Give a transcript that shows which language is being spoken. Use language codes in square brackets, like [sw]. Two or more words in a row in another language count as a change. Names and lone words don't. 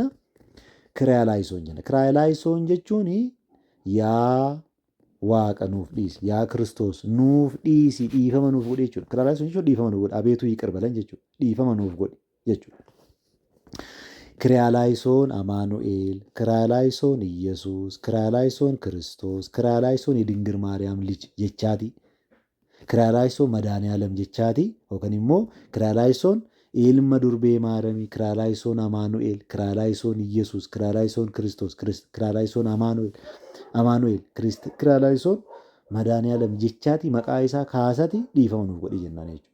[om] Kiraayilaayisoon jenna. Kiraayilaayisoon jechuun yaa waaqa nuuf dhiisi, yaa Kiristoos nuuf dhiisi, dhiifama nuuf godhi jechuudha. Kiraayilaayisoon jechuun dhiifama nuuf godhi, [am] አቤቱ ይቅር በለን [om] jechuudha. Dhiifama nuuf godhi jechuudha. Kiraayilaayisoon Amaanu'eel, kiraayilaayisoon Iyyesuus, kiraayilaayisoon Kiristoos, kiraayilaayisoon [am] የድንግል ማርያም ልጅ [om] jechaati. Kiraayilaayisoon መድኃኒዓለም jechaati yookaan immoo kiraayilaayisoon ilma durbee maaramii, kiraayilaayisoon Amaanu'eel, kiraayilaayisoon Iyyesuus, kiraayilaayisoon Kiristoos, kiraayilaayisoon Amaanu'eel, kiraayilaayisoon መድኃኒዓለም jechaati maqaa isaa kaasati dhiifama nuuf godhi jennaan jechuudha.